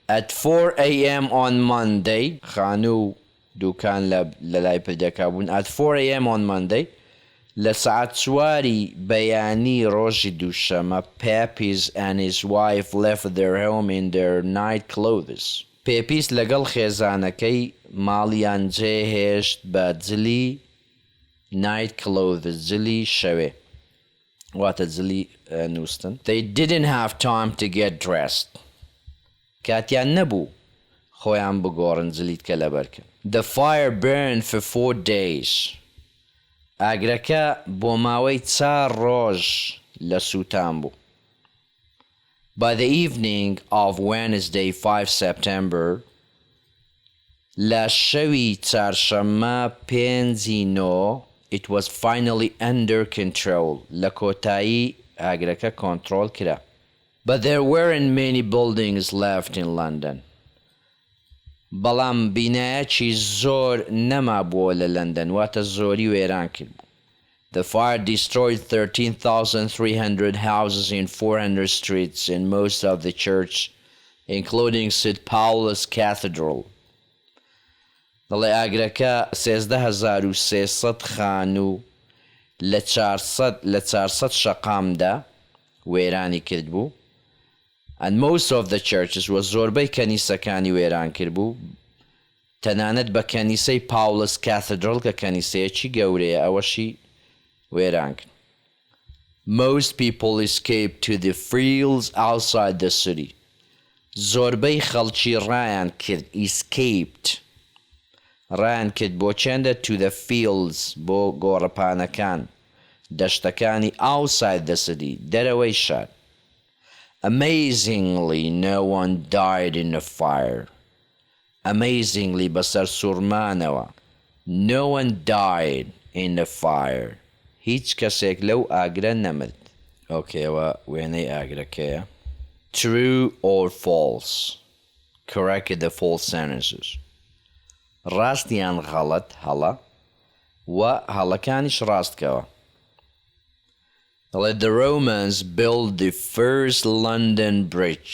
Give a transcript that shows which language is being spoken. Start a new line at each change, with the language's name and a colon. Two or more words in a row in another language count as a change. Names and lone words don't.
English: At 4 a.m. on Monday
Central Kurdish: خانوو دوکان لە لای پردەکە بوون.
English: At 4 a.m. on Monday
Central Kurdish: لە سەعات 4 بەیانی ڕۆژی دووشەمە
English: Pepys and his wife left their home in their night clothes.
Central Kurdish: پێپیس لەگەڵ خێزانەکەی ماڵیان جێهێشت بە جلی
English: night clothes
Central Kurdish: جلی شەوێ واتە جلی نووستن.
English: They didn't have time to get dressed.
Central Kurdish: کاتیان نەبوو خۆیان بگۆڕن جلیت کە لەبەرکە.
English: The fire burned for 4 days.
Central Kurdish: ئاگرەکە بۆ ماوەی 4 ڕۆژ لە سووتان بوو.
English: By the evening of Wednesday 5 September
Central Kurdish: لە شەوی چارشەممە 5
English: it was finally under control.
Central Kurdish: لە کۆتایی ئاگرەکە کۆنتڕۆڵ کرا.
English: But there weren't many buildings left in London.
Central Kurdish: بەڵام بینایەکی زۆر نەما بووە لە لەندەن واتە زۆری وێران کرد.
English: The fire destroyed 13,300 houses in 400 streets in most of the church, including St. Paul's Cathedral.
Central Kurdish: دەڵێ ئاگرەکە 13,300 خانوو لە 400 شەقامدا وێرانی کرد بوو.
English: And most of the churches
Central Kurdish: و زۆربەی کەنیسەکانی وێران کرد بوو تەنانەت بە کەنیسەی Paul's Cathedral کە کەنیسەیەکی گەورەیە ئەوەشی وێران کرد.
English: Most people escaped to the fields outside the city.
Central Kurdish: زۆربەی خەڵکی ڕایان کرد ڕایان کرد بۆ چێندە
English: to the fields
Central Kurdish: بۆ گۆڕەپانەکان دەشتەکانی
English: outside the city
Central Kurdish: دەرەوەی شار.
English: Amazingly, no one died in the fire.
Central Kurdish: بەسەر سوورمانەوە.
English: No one died in the fire.
Central Kurdish: هیچ کەسێک لەو ئاگرە نەمرد. ئۆکێەوە وێنەی ئاگرەکەیە.
English: True or false. Correct the false sentences.
Central Kurdish: ڕاستیان غەڵەت هەڵە و هەڵەکانیش ڕاستکەوە.
English: The Romans built the first London Bridge.